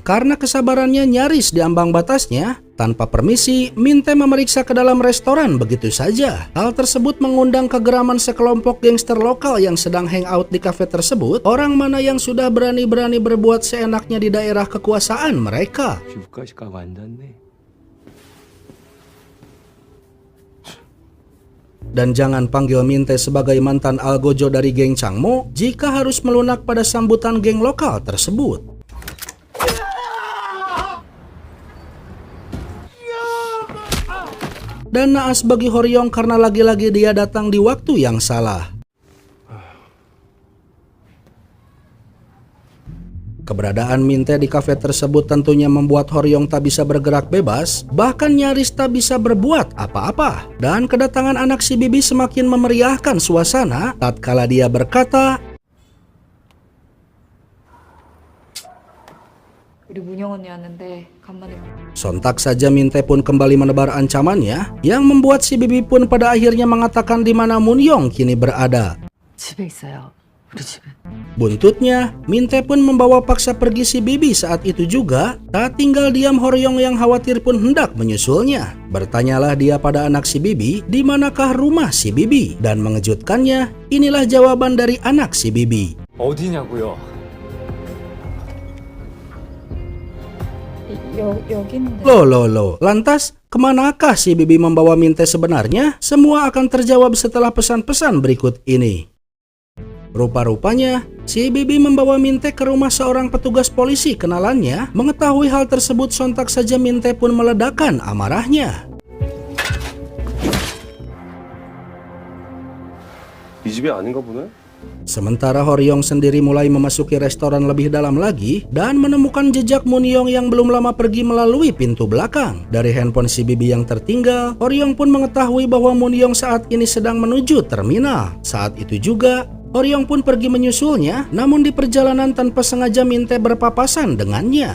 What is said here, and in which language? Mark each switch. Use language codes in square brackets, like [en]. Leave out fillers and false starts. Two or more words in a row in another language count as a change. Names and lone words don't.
[id] Karena kesabarannya nyaris diambang batasnya, tanpa permisi, Min-tae memeriksa ke dalam restoran begitu saja. Hal tersebut mengundang kegeraman sekelompok gangster lokal yang sedang hangout di kafe tersebut. Orang mana yang sudah berani-berani berbuat seenaknya di daerah kekuasaan mereka. [ko] 집까지 가고 앉았네. [id] Dan jangan panggil Min-tae sebagai mantan algojo dari geng Changmo jika harus melunak pada sambutan geng lokal tersebut. Dan naas bagi Hor-young karena lagi-lagi dia datang di waktu yang salah. Keberadaan Min-tae di kafe tersebut tentunya membuat Hor-young tak bisa bergerak bebas, bahkan nyaris tak bisa berbuat apa-apa. Dan kedatangan anak si bibi semakin memeriahkan suasana tatkala dia berkata, [ko] 우리 문영 언니 왔는데 간만에. [id] Sontak saja Min-tae pun kembali menebar ancamannya, yang membuat si bibi pun pada akhirnya mengatakan di mana Moon-young kini berada. [ko] 집에 있어요. 우리 집에. [id] Buntutnya, Min-tae pun membawa paksa pergi si bibi. Saat itu juga, tak tinggal diam Hor-young yang khawatir pun hendak menyusulnya. Bertanyalah dia pada anak si bibi, di manakah rumah si bibi? Dan mengejutkannya, inilah jawaban dari anak si bibi. [ko] 어디냐고요? 여기인데. [id] Loh, lantas kemanakah si bibi membawa Min-tae sebenarnya? Semua akan terjawab setelah pesan-pesan berikut ini. Rupa-rupanya, si bibi membawa Min-tae ke rumah seorang petugas polisi kenalannya. Mengetahui hal tersebut, sontak saja Min-tae pun meledakkan amarahnya. [ko] 이 집이 아닌가 보네? [id] Sementara Hor-young sendiri mulai memasuki restoran lebih dalam lagi dan menemukan jejak Moon-young yang belum lama pergi melalui pintu belakang. Dari handphone si bibi yang tertinggal, Hor-young pun mengetahui bahwa Moon-young saat ini sedang menuju terminal. Saat itu juga, Hor-young pun pergi menyusulnya, namun di perjalanan tanpa sengaja Min-tae berpapasan dengannya.